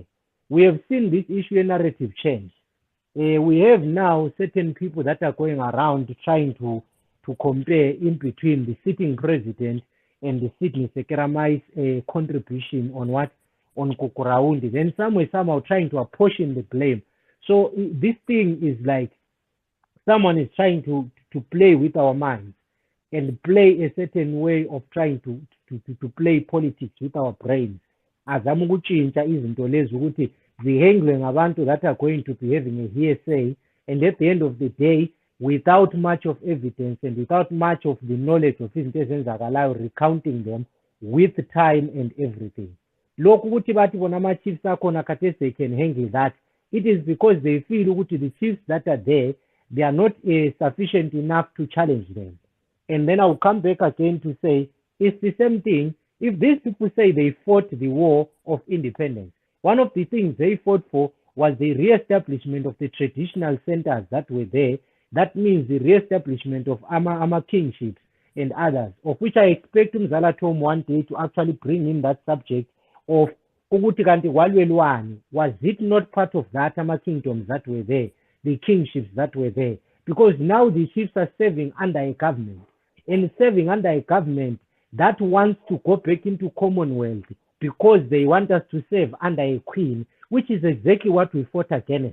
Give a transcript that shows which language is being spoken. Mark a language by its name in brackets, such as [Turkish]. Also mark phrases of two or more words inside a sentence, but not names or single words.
[English] We have seen this issue narrative change. We have now certain people that are going around trying to compare in between the sitting president and the sitting Sekeramai's contribution on Gukurahundi. Then somehow trying to apportion the blame. So this thing is like someone is trying to play with our minds and play a certain way of trying to play politics with our brains. [North Ndebele] Azama ukutshintsha izinto lezi ukuthi zihendlwe ngabantu [English] that are going to be having a hearsay, and at the end of the day, without much of evidence and without much of the knowledge of [North Ndebele] izinto ezenzakalayo, [English] recounting them with time and everything. [North Ndebele] Lokhu ukuthi bathi bona ama-chiefs akhona khathesi [English] they can handle that, it is because they feel ukuthi the chiefs that are there, they are not sufficient enough to challenge them. And then I'll come back again to say, it's the same thing. If these people say they fought the war of independence, one of the things they fought for was the re-establishment of the traditional centers that were there. That means the re-establishment of Ama kingships and others, of which I expect Mzala Tom one day to actually bring in that subject of [North Ndebele] ukuthi kanti walwelwani. [English] Was it not part of that Ama kingdoms that were there, the kingships that were there? Because now the chiefs are serving under a government, and serving under a government, that wants to go back into Commonwealth because they want us to serve under a queen, which is exactly what we fought against.